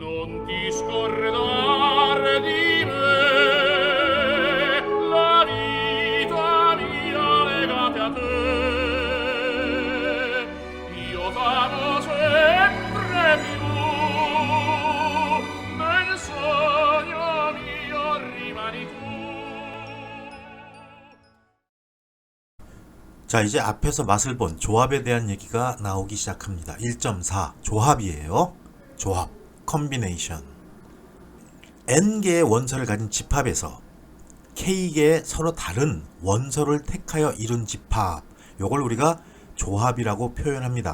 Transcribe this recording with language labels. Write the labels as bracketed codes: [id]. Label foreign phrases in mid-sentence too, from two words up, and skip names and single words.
[it] non ti scordar di me, la vita mia legate a te. Io t'amo sempre più, nel sogno mio rimani tu. [ko] 자, 이제 앞에서 맛을 본 조합에 대한 얘기가 나오기 시작합니다. 1.4 조합이에요. 조합, 컨비네이션. n개의 원소를 가진 집합에서 k개의 서로 다른 원소를 택하여 이룬 집합, 요걸 우리가 조합이라고 표현합니다.